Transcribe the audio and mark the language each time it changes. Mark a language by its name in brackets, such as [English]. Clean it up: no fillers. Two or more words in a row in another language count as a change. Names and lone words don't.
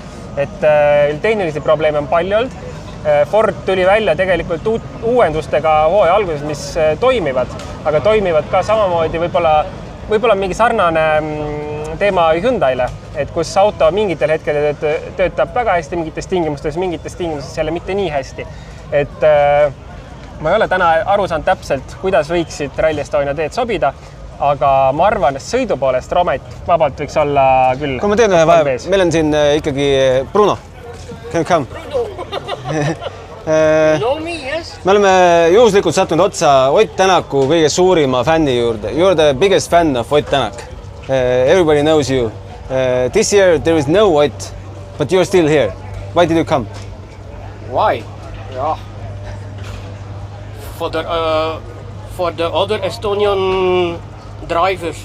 [Estonian] Et tehnilisi probleeme on palju olnud. Ford tuli välja tegelikult uuendustega hooaja alguses, mis toimivad, aga toimivad ka samamoodi võib-olla mingi sarnane teema Hyundaile, et kus auto mingitel hetkel töötab väga hästi mingites tingimustes jälle mitte nii hästi. Et ma ei ole täna aru saanud täpselt, kuidas võiksid Rally Estonia teed sobida, aga ma arvan, et sõidu poolest Romet vabalt võiks olla küll. Kui ma teen ühe vahe, meil on siin ikkagi Bruno. [English] Can you come? [Estonian] Me oleme juhuslikult sattunud otsa Ott Tänaku kõige suurima fänni juurde. [English] You are the biggest fan of Ott Tänak. Everybody knows you. This year there is no Ott, but you're still here. Why did you come? Why? Yeah. For the other Estonian drivers.